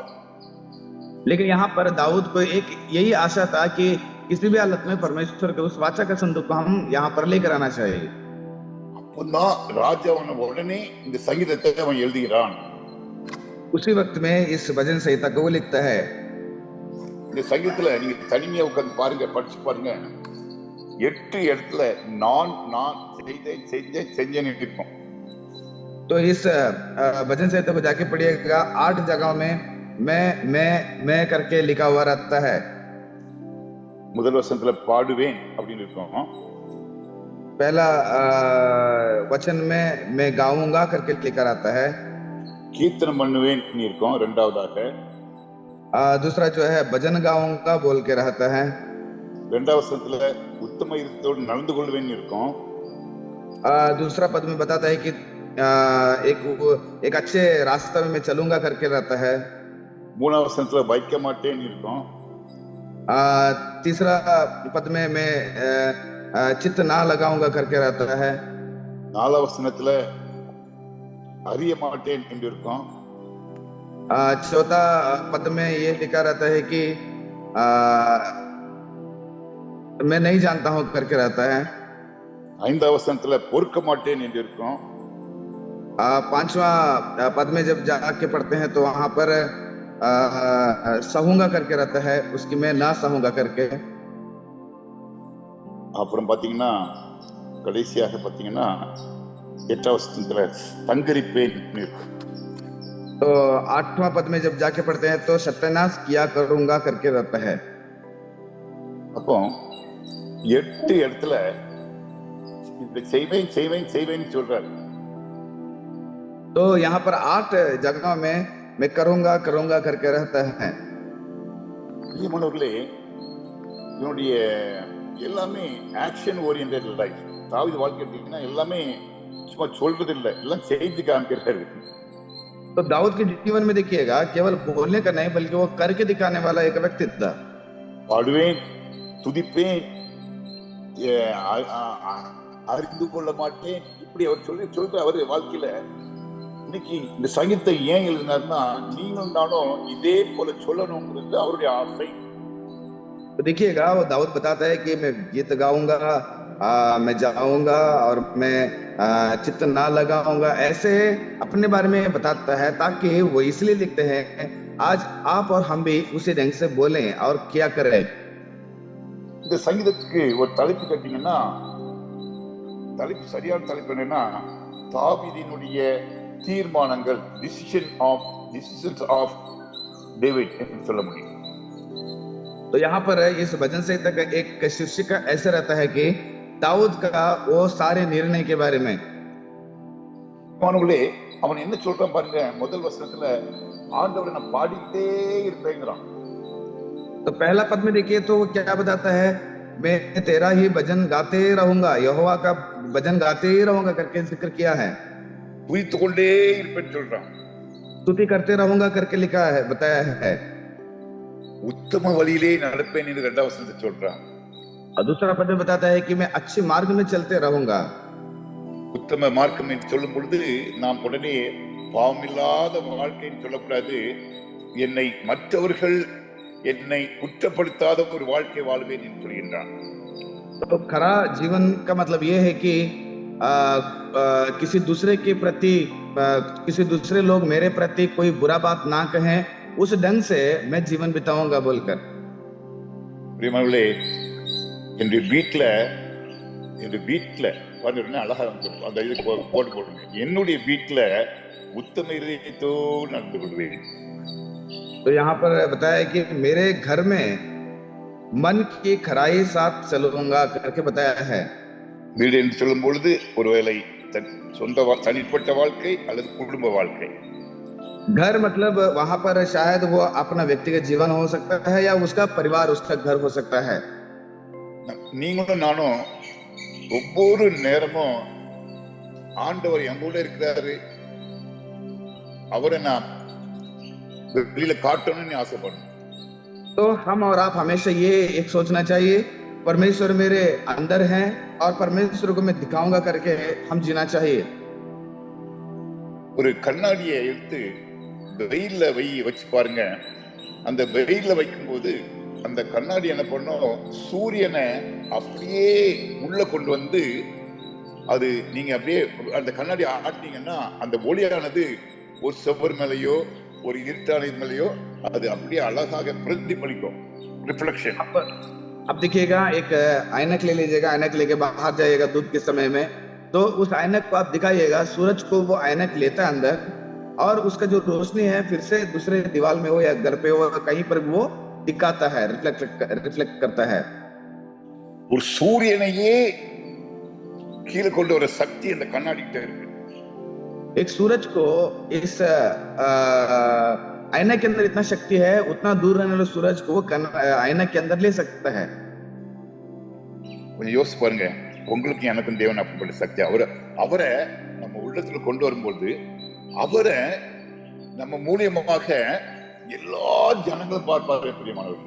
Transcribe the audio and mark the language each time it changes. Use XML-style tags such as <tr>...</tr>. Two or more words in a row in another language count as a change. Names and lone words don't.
<hi>लेकिन यहाँ पर दाऊद को एक यही आशा था कि किसी भी हालत में परमेश्वर के उस वाचा का संदूक को हम यहाँ पर लेकर आना चाहिए।</hi> <ta>அப்பதான் ராஜா உடனே இந்த சங்கீதத்தை அவன் எழுதுகிறான்.</ta> <hi>उसी वक्त में इस भजन संहिता को वो लिखता है।</hi> <ta>இந்த சங்கீதத்துல நீங்க தனிமையா உட்கார்ந்து பாருங்க, படிச்சு பாருங்க. 8 இடத்துல நான் செஞ்சேன்னு இருக்கும்.</ta> <hi>तो इस भजन संहिता को जाके पढ़िएगा, 8 जगहों में मैं करके लिखा हुआ रहता है।</hi> <ta>முதல் வசனத்துல பாடுவேன் அப்படின்னு இருக்கும்.</ta> <hi>पहला वचन में मैं गाऊंगा करके लिखा रहता है।</hi> <ta>கீர்த்தனம் பண்ணுவேன் இருக்கும் இரண்டாவதாக.</ta> <hi>दूसरा जो है भजन गाऊंगा बोल के रहता है।</hi> <ta>இரண்டாவது வசனத்துல உத்தம இருத்தோடு நடந்து கொள்வேன் இருக்கும்.</ta> <hi>दूसरा पद में बताता है कि एक अच्छे रास्ते में मैं चलूंगा करके रहता है।</hi> <ta>மூணாவது வசனத்துல வைக்க மாட்டேன் இருக்கும்.</ta> <hi>तीसरा पद में मैं चित्त ना लगाऊंगा करके रहता है।</hi> <ta>நாலாவது வசனத்துல அறிய மாட்டேன் என்று இருக்கும்.</ta> <hi>चौथा पद में ये लिखा रहता है कि मैं नहीं जानता हूं करके रहता है।</hi> <ta>ஐந்தாவது வசனத்துல பொறுக்க மாட்டேன் என்று இருக்கும்.</ta> <hi>पांचवा पद में जब जाके पढ़ते हैं तो वहां पर सहूंगा करके रहता है, उसकी मैं ना सहूंगा करके।</hi> <ta>அப்புறம் பாத்தீங்கன்னா கடைசியாக பாத்தீங்கன்னா 8வது வசனத்துல தங்கரிப்பேன் இருக்கும்.</ta> <hi>तो 8वां पद में जब जाके पढ़ते हैं तो सत्यानाश किया करूंगा करके रहता है।</hi> <ta>அப்போ 8 இடத்துல இந்த செய்வேன் சொல்றாரு.</ta> <hi>तो यहाँ पर 8 जगह में मैं करूंगा करके रहता है।</hi> <ta>பிரியமானவர்களே, என்னுடைய எல்லாமே</ta> <en>action oriented life.</en> <ta>தாவீது வாழ்க்கை எடுத்தீங்கன்னா எல்லாமே சும்மா சொல்றது இல்லை, எல்லாம் செய்து காமிக்கிறாரு.</ta> <hi>तो दाऊद के जीवन में देखिएगा, केवल बोलने का नहीं बल्कि वो करके दिखाने वाला एक व्यक्तित्व था।</hi> <ta>பாடுவேன், துதிப்பேன், அறிந்து கொள்ள மாட்டேன், இப்படி அவர் சொல்ற அவரு வாழ்க்கையில இன்னைக்கு இந்த சங்கீதத்தை ஏன் எழுதினார்னா நீங்களும் நானும் இதே போல சொல்லணுங்கிறது அவருடைய ஆசை.</ta> <hi>तो देखिएगा वो दाऊद बताता है कि मैं गीत गाऊंगा, मैं जाऊंगा और मैं चित्त ना लगाऊंगा, ऐसे अपने बारे में बताता है, ताकि वो इसलिए लिखते हैं आज आप और हम भी उसी ढंग से बोलें और क्या करें।</hi> <ta>இந்த சங்கீதத்துக்கு ஒரு தலைப்பு கேட்டீங்கன்னா, தலைப்பு சரியான தலைப்பு என்னன்னா தாவீதினுடைய தீர்மானங்கள்,</ta> <en>decisions of David</en> <ta>என்று சொல்ல முடியும்.</ta> <hi>तो यहाँ पर इस भजन संहिता का एक शीर्षक ऐसा रहता है कि दाऊद का वो सारे निर्णय के बारे में।</hi> <ta>அவன் என்ன சொல்றான் பாருங்க, முதல் வசனத்துல ஆண்டவரை நான் பாடிட்டே இருப்பேங்கிறான்.</ta> <hi>तो पहला पद में देखिए तो वो क्या बताता है, मैं तेरा ही भजन गाते रहूंगा, यहोवा का भजन गाते ही रहूंगा करके जिक्र किया है।</hi> <ta>துதித்து கொண்டே இருப்பேன்னு சொல்றான்.</ta> <hi>स्तुति करते रहूंगा करके लिखा है, बताया है।</hi> <ta>உத்தம வழியிலே நடப்பேன் என்று இரண்டாவது வசனத்தை சொல்றான்.</ta> <hi>दूसरा पद में बताता है कि मैं अच्छे मार्ग में चलते रहूंगा।</hi> <ta>உத்தம மார்க்கம் என்று சொல்லும் பொழுது நாம் உடனே பாவமில்லாத வாழ்க்கைன்னு சொல்லக்கூடாது, என்னை மற்றவர்கள் என்னை குற்றப்படுத்தாத ஒரு வாழ்க்கை வாழ்வேன் என்று சொல்கின்றான்.</ta> <hi>तो खरा जीवन का मतलब ये है कि किसी दूसरे के प्रति किसी दूसरे लोग मेरे प्रति कोई बुरा बात ना कहें, उस ढंग से मैं जीवन बिताऊंगा बोलकर।</hi> <ta>பிரியமானவர்களே, என்னுடைய வீட்டுல அழகா அந்த இது போடுங்க, என்னுடைய வீட்டுல உத்தம இதயத்தோடு நடந்து கொள்வேன்.</ta> <hi>तो यहाँ पर बताया कि मेरे घर में मन की खराई साथ चलूंगा करके बताया है।</hi> <ta>வீடு என்று சொல்லும் பொழுது ஒருவேளை சொந்த தனிப்பட்ட வாழ்க்கை அல்லது குடும்ப வாழ்க்கை.</ta> <hi>घर मतलब वहां पर शायद वो अपना व्यक्तिगत जीवन हो सकता है या उसका परिवार, उसका घर हो सकता है।</hi> <ta>நீங்களும் நானும் ஒவ்வொரு நேரமும் ஆண்டவர் என் கூட இருக்கிறாரு, அவரை நான் வெளியில காட்டணும்னு ஆசைப்படணும்.</ta> <hi>तो हम और आप हमेशा ये एक सोचना चाहिए, परमेश्वर मेरे अंदर है और परमेश्वर को मैं दिखाऊंगा करके हम जीना चाहिए।</hi> <ta>ஒரு கண்ணாடியை எடுத்து வெயில்ல வச்சு பாருங்க. அந்த வெயில்ல வைக்கும் போது அந்த கண்ணாடி என்ன பண்ணும், சூரியனை அப்படியே உள்ள கொண்டு வந்து அது நீங்க அப்படியே அந்த கண்ணாடி ஆட்டினீங்கன்னா அந்த ஒளியானது ஒரு செவ்வறு மேலேயோ ஒரு இருட்டான இதுலையோ அது அப்படியே அழகாக பிரதிபலிக்கும், ரிஃப்ளெக்ஷன்.</ta> <hi>अब देखिएगा, एक ऐनक ले लीजिएगा, ऐनक लेके बाहर जाइएगा धूप के समय में, तो उस ऐनक को आप दिखाइएगा, सूरज को वो ऐनक लेता है अंदर, और उसका जो रोशनी है फिर से दूसरे दीवार में हो या घर पे हो, कहीं पर वो दिखाता है, रिफ्लेक्ट करता है.</hi> <ta>ஒரு சூரியனையே கீழே கொண்டு வர சக்தி அந்த கண்ணாடி கிட்ட இருக்கு.</ta> <hi>एक सूरज को इस ऐनक के अंदर इतना शक्ति है, उतना दूर रहने वाले सूरज को वो ऐनक के अंदर ले सकता है.</hi> <ta>கொஞ்சம் யோசிச்சு பாருங்க, உங்களுக்கு எனக்கும் தேவன் அப்படிப்பட்ட சக்தி. அவரை நம்ம உள்ளத்துல கொண்டு வரும்போது அவரை நம்ம மூலியமாக எல்லா ஜனங்களும் பார்ப்பார்கள் பிரியமானவர்கள்.</ta>